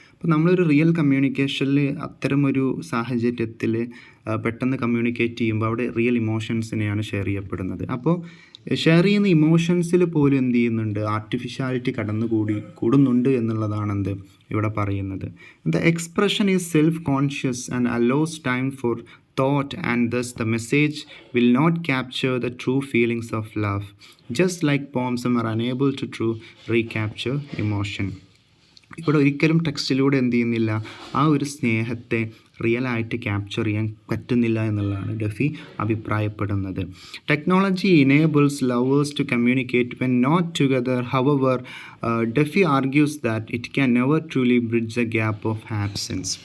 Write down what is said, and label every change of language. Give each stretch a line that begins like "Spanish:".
Malayalam: അപ്പോൾ നമ്മളൊരു റിയൽ കമ്മ്യൂണിക്കേഷനിൽ അത്തരമൊരു സാഹചര്യത്തിൽ പെട്ടെന്ന് കമ്മ്യൂണിക്കേറ്റ് ചെയ്യുമ്പോൾ അവിടെ റിയൽ ഇമോഷൻസിനെയാണ് ഷെയർ ചെയ്യപ്പെടുന്നത്. അപ്പോൾ ഷെയർ ചെയ്യുന്ന ഇമോഷൻസിൽ പോലും എന്ത് ചെയ്യുന്നുണ്ട്, ആർട്ടിഫിഷ്യാലിറ്റി കൂടുന്നുണ്ട് എന്നുള്ളതാണ് എന്ത് ഇവിടെ പറയുന്നത്.
English: The expression is self conscious and allows time for thought, and thus the message will not capture the true feelings of love, just like poems are unable to true recapture emotion.
Malayalam: ഇവിടെ ഒരിക്കലും ടെക്സ്റ്റിലൂടെ എന്ത് ചെയ്യുന്നില്ല, ആ ഒരു സ്നേഹത്തെ റിയലായിട്ട് capture ചെയ്യാൻ പറ്റുന്നില്ല എന്നുള്ളതാണ് ഡഫി അഭിപ്രായപ്പെടുന്നത്.
English: Technology enables lovers to communicate when not together. However Duffy argues that it can never truly bridge the gap of absence.